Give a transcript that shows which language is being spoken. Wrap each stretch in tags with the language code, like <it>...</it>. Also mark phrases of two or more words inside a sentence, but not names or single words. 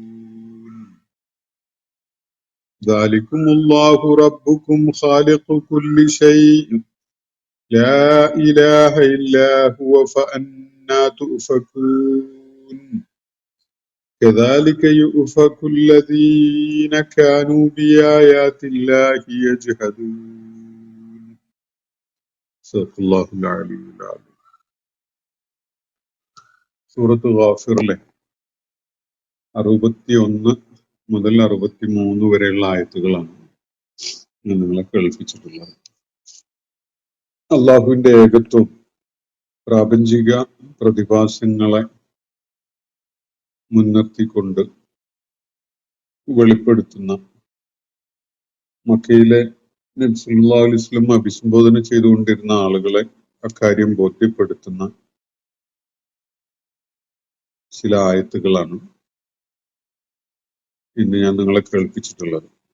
<ar>ذلكم الله ربكم خالق كل شيء لا إله إلا هو فأنى تؤفكون كذلك يؤفك الذين كانوا بآيات الله يجحدون صدق الله العلي العظيم.</ar> <ml>സൂറത്ത് ഗാഫിറിലെ 61 മുതൽ 63 വരെയുള്ള ആയത്തുകളാണ് ഞാൻ നിങ്ങളെ കേൾപ്പിച്ചിട്ടുള്ളത്. അള്ളാഹുവിന്റെ ഏകത്വം പ്രാപഞ്ചിക പ്രതിഭാസങ്ങളെ മുൻനിർത്തിക്കൊണ്ട് വെളിപ്പെടുത്തുന്ന മക്കയിലെ നബി</ml> <ar>صلى الله عليه وسلم</ar> <ml>അഭിസംബോധന ചെയ്തുകൊണ്ടിരുന്ന ആളുകളെ അക്കാര്യം ബോധ്യപ്പെടുത്തുന്ന ചില ആയത്തുകളാണ് ഇന്ന് ഞാൻ നിങ്ങളെ കേൾപ്പിച്ചിട്ടുള്ളത്.</ml>